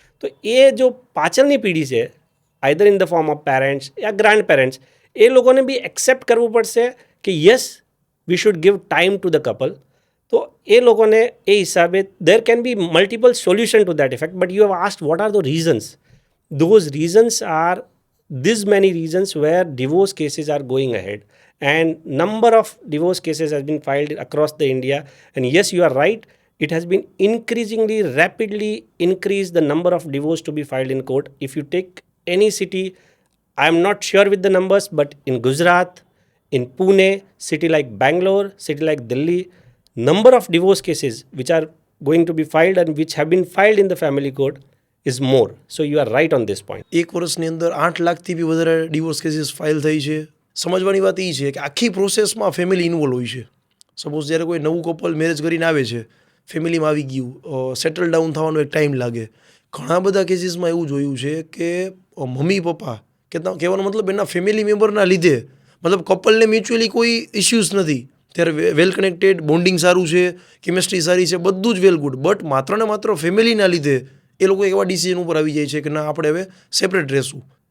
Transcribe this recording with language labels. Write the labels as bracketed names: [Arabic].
[Gujarati] તો એ જો પાછળની પેઢી છે, [English] either in the form of parents યા grand parents, [Gujarati] એ લોકોને બી એક્સેપ્ટ કરવું પડશે કે [English] Yes, we should give time to the couple. [Gujarati] તો એ લોકોને એ હિસાબે [English] There can be multiple solution to that effect, but you have asked what are the reasons. Those reasons are this many reasons where divorce cases are going ahead, and number of divorce cases has been filed across the India. And yes, you are right, it has been increasingly rapidly increased the number of divorce to be filed in court. If you take any city, I am not sure with the numbers, but in Gujarat, in Pune, city like Bangalore, city like Delhi, number of divorce cases which are going to be filed and which have been filed in the family court is more. So you are right on this point. [Gujarati] એક વર્ષની અંદર 8 લાખથી બી વધારે divorce cases file થઈ છે. સમજવાની વાત એ છે કે આખી પ્રોસેસમાં ફેમિલી ઇન્વોલ્વ હોય છે. સપોઝ જ્યારે કોઈ નવું કપલ મેરેજ કરીને આવે છે, ફેમિલીમાં આવી ગયું, સેટલ ડાઉન થવાનો એક ટાઈમ લાગે. ઘણા બધા કેસીસમાં એવું જોયું છે કે મમ્મી પપ્પા કહેવાનો મતલબ એના ફેમિલી મેમ્બરના લીધે, મતલબ કપલને મ્યુચ્યુઅલી કોઈ ઇશ્યુઝ નથી, ત્યારે વેલ કનેક્ટેડ, બોન્ડિંગ સારું છે, કેમિસ્ટ્રી સારી છે, બધું જ વેલ ગુડ, બટ માત્ર ને માત્ર ફેમિલીના લીધે એ લોકો એવા ડિસિઝન ઉપર આવી જાય છે કે ના, આપણે હવે સેપરેટ રહેશું.